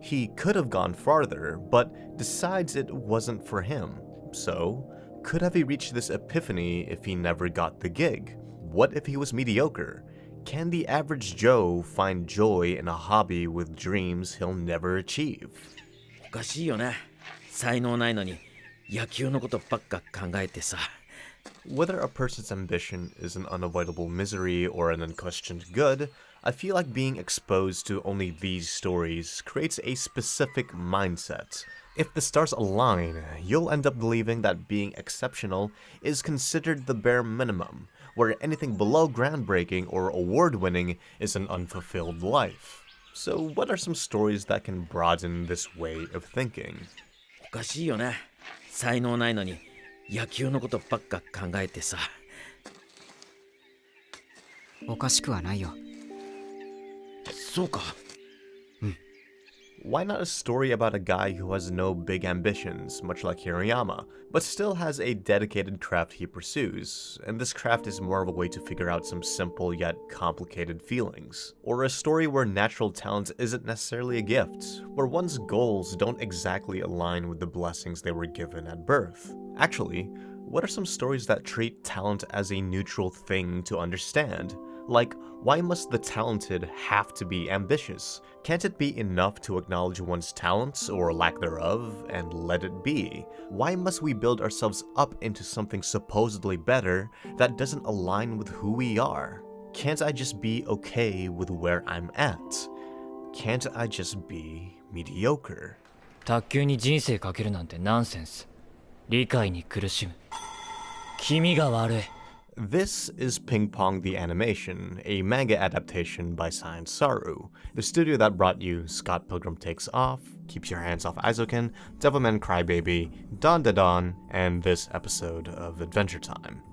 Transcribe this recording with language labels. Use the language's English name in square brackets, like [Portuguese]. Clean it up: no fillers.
[English] He could have gone farther, but decides it wasn't for him. So, could have he reached this epiphany if he never got the gig? What if he was mediocre? Can the average Joe find joy in a hobby with dreams he'll never achieve? [Japanese] おかしいよね。才能ないのに野球のことばっか考えてさ。 [English] Whether a person's ambition is an unavoidable misery or an unquestioned good, I feel like being exposed to only these stories creates a specific mindset. If the stars align, you'll end up believing that being exceptional is considered the bare minimum, where anything below groundbreaking or award-winning is an unfulfilled life. So what are some stories that can broaden this way of thinking? [Japanese] おかしいよね。才能ないのに野球のことばっか考えてさ。おかしくはないよ。そうか。 [English] Why not a story about a guy who has no big ambitions, much like Hirayama, but still has a dedicated craft he pursues, and this craft is more of a way to figure out some simple yet complicated feelings? Or a story where natural talent isn't necessarily a gift, where one's goals don't exactly align with the blessings they were given at birth? Actually, what are some stories that treat talent as a neutral thing to understand? Like, why must the talented have to be ambitious? Can't it be enough to acknowledge one's talents, or lack thereof, and let it be? Why must we build ourselves up into something supposedly better that doesn't align with who we are? Can't I just be okay with where I'm at? Can't I just be mediocre? [Japanese] 卓球に人生かけるなんてナンセンス。理解に苦しむ。君が悪い。 [English] This is Ping Pong the Animation, a manga adaptation by Science Saru, the studio that brought you Scott Pilgrim Takes Off, Keeps Your Hands Off Aizoken, Devilman Crybaby, Don Da Don, and this episode of Adventure Time.